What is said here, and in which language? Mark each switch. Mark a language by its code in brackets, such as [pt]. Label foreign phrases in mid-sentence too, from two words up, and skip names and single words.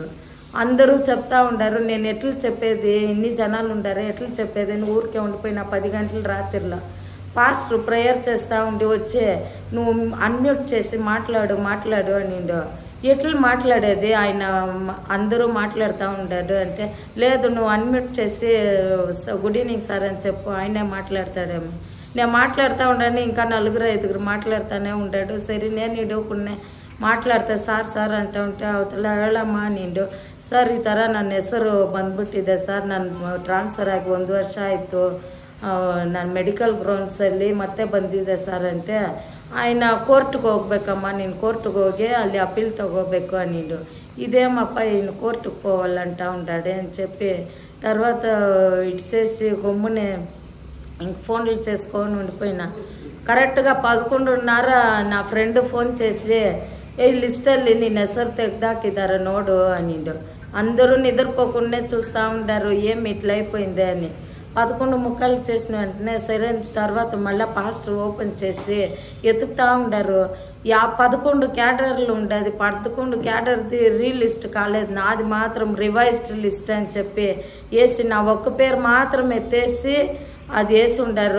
[te] అందరూ చెప్తా ఉండారు, నేను ఎట్లా చెప్పేది, ఇన్ని జనాలు ఉండారు ఎట్లా చెప్పేది, నువ్వు ఊరికే ఉండిపోయినా 10 గంటల రాత్రిలో పాస్టర్ ప్రేయర్ చేస్తూ ఉండి వచ్చే నువ్వు అన్మ్యూట్ చేసి మాట్లాడు అనిండు. ఎట్లా మాట్లాడేది, ఆయన అందరూ మాట్లాడుతూ ఉంటారు అంటే లేదు నువ్వు అన్మ్యూట్ చేసి [en] good evening sir [te] అని చెప్పు, ఆయనే మాట్లాడతాడేమో. నేను మాట్లాడుతూ ఉండని ఇంకా 4-5 మాట్లాడుతూనే ఉంటాడు. సరే నేను ఇడవకుండా [kn] ಮಾತಾಡ್ತಾ ಸಾರ್ ಅಂತ ಉಂಟು ಅವತ್ತೆಲ್ಲ ಹೇಳಮ್ಮ ನೀನು ಸರ್ ಈ ಥರ ನನ್ನ ಹೆಸರು ಬಂದ್ಬಿಟ್ಟಿದೆ ಸರ್, ನಾನು ಟ್ರಾನ್ಸ್ಫರ್ ಆಗಿ 1 ವರ್ಷ ಆಯಿತು, ನಾನು ಮೆಡಿಕಲ್ ಗ್ರೌಂಡ್ಸಲ್ಲಿ ಮತ್ತೆ ಬಂದಿದೆ ಸರ್ [te] అంటే ఆయన కోర్టుకు [kn] ಹೋಗ್ಬೇಕಮ್ಮ, ನೀನು కోర్టుకు ಹೋಗಿ ಅಲ್ಲಿ [te] అప్పీల్ తగోಬೇಕು అనిండు. ఇదేమప్ప ఈయన కోర్టుకు పోవాలంటా ఉంటాడే అని చెప్పి తర్వాత ఇట్సేసి గమ్మునే ఇంక ఫోన్లు చేసుకొని ఉండిపోయినా. కరెక్ట్గా 11:30 నా ఫ్రెండ్ ఫోన్ చేసి ఈ లిస్టಲ್ಲಿ [kn] ನಿನ್ನ ಹೆಸರು ತೆಗ್ದಾಕಿದ್ದಾರೆ ನೋಡು [te] అనిండు. అందరూ నిద్రపోకుండా చూస్తూ ఉంటారు ఏం ఇట్లా అయిపోయింది అని. 11:45 చేసిన వెంటనే సరే తర్వాత మళ్ళీ పాస్టర్ ఓపెన్ చేసి ఎతుకుతూ ఉంటారు. 11 క్యాడర్లు ఉండేది, 11 క్యాడర్ది రీలిస్ట్ కాలేదు, నాది మాత్రం [en] revised list [te] అని చెప్పి వేసి నా ఒక్క పేరు మాత్రం ఎత్తేసి అది వేసి ఉండారు.